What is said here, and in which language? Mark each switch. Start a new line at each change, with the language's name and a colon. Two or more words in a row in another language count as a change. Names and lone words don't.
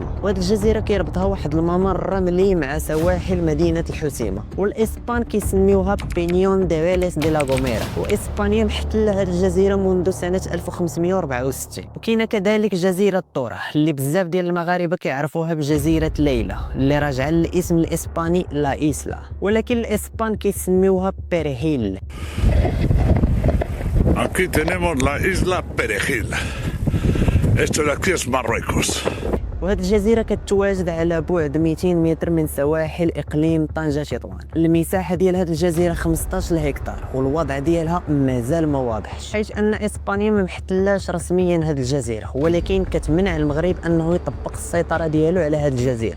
Arabic: وهاد الجزيره كيربطها واحد الممر رملي مع سواحل مدينه الحسيمه، والاسبان كيسميوها بينيون دي فيليس دي لا غوميرا. واسبانيا محتله هاد الجزيره منذ سنه 1564. وكاينه كذلك جزيره طوره اللي بزاف ديال المغاربه كيعرفوها بجزيره ليلى اللي راجعه للاسم الاسباني
Spanish: la isla,
Arabic: ولكن الاسبان كيسميوها بيريهيل.
Spanish: Aquí tenemos la isla Perejil. Esto de aquí es Marruecos.
Arabic: وهاد الجزيرة كتواجد على بعد 200 متر من سواحل إقليم طنجة تطوان. المساحة ديال هاد الجزيرة 15 هكتار والوضع ديالها مازال ما واضحش، حيث أن إسبانيا ما محتلاش رسميا هاد الجزيرة، ولكن كتمنع المغرب أنه يطبق السيطرة ديالو على هاد الجزيرة.